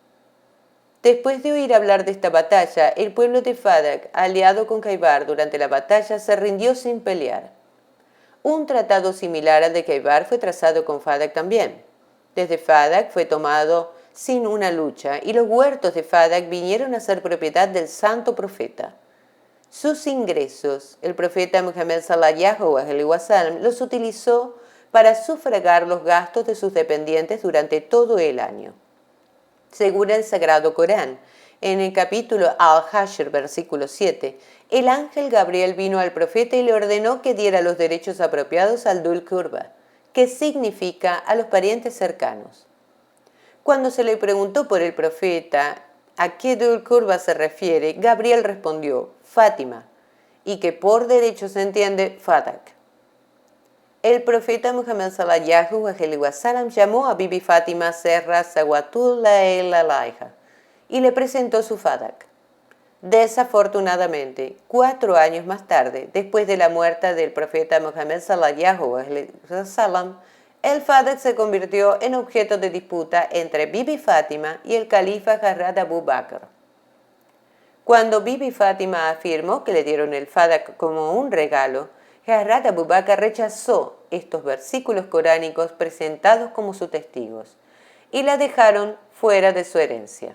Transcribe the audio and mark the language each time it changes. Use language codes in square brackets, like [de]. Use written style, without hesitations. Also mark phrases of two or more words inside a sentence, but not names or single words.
[es] Después de oír hablar de esta batalla, el pueblo de Fadak, aliado con Khaybar durante la batalla, se rindió sin pelear. Un tratado similar al de Khaybar fue trazado con Fadak también. Desde Fadak fue tomado sin una lucha y los huertos de Fadak vinieron a ser propiedad del santo profeta. Sus ingresos, el profeta Muhammad [ar] صلى الله عليه وسلم [es] los utilizó para sufragar los gastos de sus dependientes durante todo el año. Según el Sagrado Corán, en el capítulo Al-Hashr, versículo 7, el ángel Gabriel vino al profeta y le ordenó que diera los derechos apropiados al [ar] ذي القربى, [es] que significa a los parientes cercanos. Cuando se le preguntó por el profeta a qué [ar] ذي القربى [es] se refiere, Gabriel respondió, Fátima, y que por derecho se entiende Fadak. El profeta Muhammad [ar] صلى الله عليه وسلم [es] llamó a Bibi Fátima Serra [ar] صلوات الله عليها [es] y le presentó su Fadak. Desafortunadamente, 4 años más tarde, después de la muerte del profeta Muhammad [ar] صلى الله عليه وسلم, [es] el Fadak se convirtió en objeto de disputa entre Bibi Fátima y el califa Hazrat Abu Bakr. Cuando Bibi Fátima afirmó que le dieron el Fadak como un regalo, Hazrat Abu Bakr rechazó estos versículos coránicos presentados como sus testigos y la dejaron fuera de su herencia.